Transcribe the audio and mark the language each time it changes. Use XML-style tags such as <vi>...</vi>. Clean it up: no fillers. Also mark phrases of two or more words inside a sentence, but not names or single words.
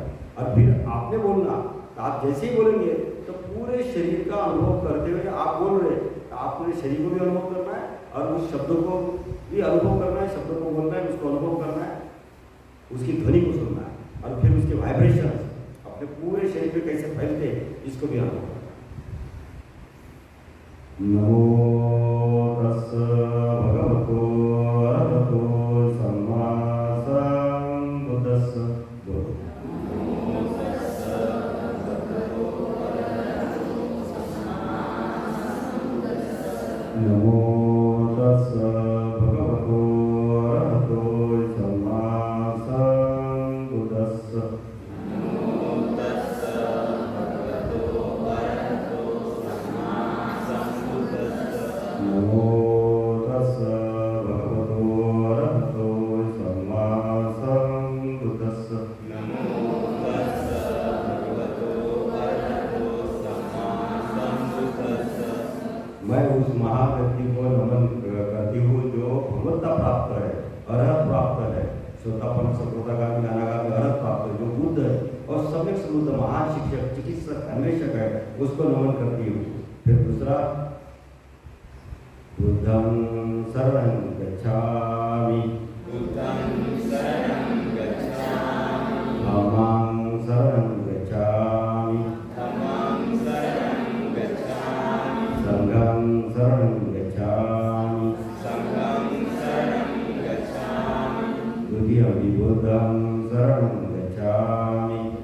<hi>और फिर आपने बोलना, तो आप जैसे ही बोलेंगे तो पूरे शरीर का अनुभव करते हुए आप बोल रहे, तो आप पूरे शरीर को भी अनुभव करना है और उस शब्दों को भी अनुभव करना है, शब्दों को बोलना है, उसको अनुभव करना है, उसकी ध्वनि को सुनना है और फिर उसके वाइब्रेशन अपने पूरे शरीर पे कैसे फैलते हैं इसको भी अनुभव करना है।</hi> <pi>नमो तस् भगवतो अरहतो सम्मा सम्बुद्धस्स। नमो तस् भगवतो अरहतो सम्मा सम्बुद्धस्स। नमो तस् भगवतो अरहतो सम्मा सम्बुद्धस्स।</pi> <hi>मैं उस महान व्यक्ति को नमन करती हूँ जो भगवत्ता प्राप्त है, अरहत प्राप्त है, श्रोतापन सकृतागामी अनागामी अरहत प्राप्त है, जो बुद्ध है और सम्यक समृद्ध महान शिक्षक, चिकित्सक, अन्वेषक है, उसको नमन करती हूँ। फिर दूसरा,</hi> <pi>बुद्धं शरणं गच्छामि, धम्मं शरणं गच्छामि, संघं शरणं गच्छामि, द्वितीयं बुद्धं शरणं गच्छामि,</pi>